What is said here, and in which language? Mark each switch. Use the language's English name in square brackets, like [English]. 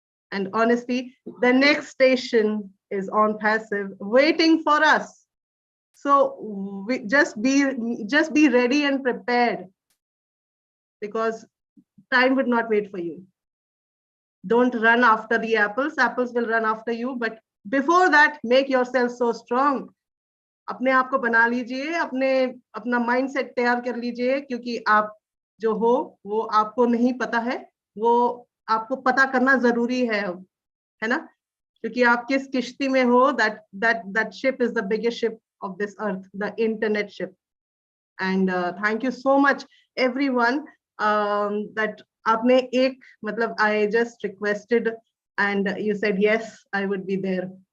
[English] And honestly, the next station is on passive waiting for us. So we just be ready and prepared, because time would not wait for you. Don't run after the apples. Apples will run after you. But before that, make yourself so strong. [Hindi] अपने आप को बना लीजिए, अपना mindset तैयार कर लीजिए, क्योंकि आप जो हो वो आपको नहीं पता है, वो आपको पता करना जरूरी है ना? [English] क्योंकि आप किस किश्ती में हो, that ship is the biggest ship of this earth, the internet ship. And thank you so much everyone that आपने एक मतलब I just requested and you said yes, I would be there.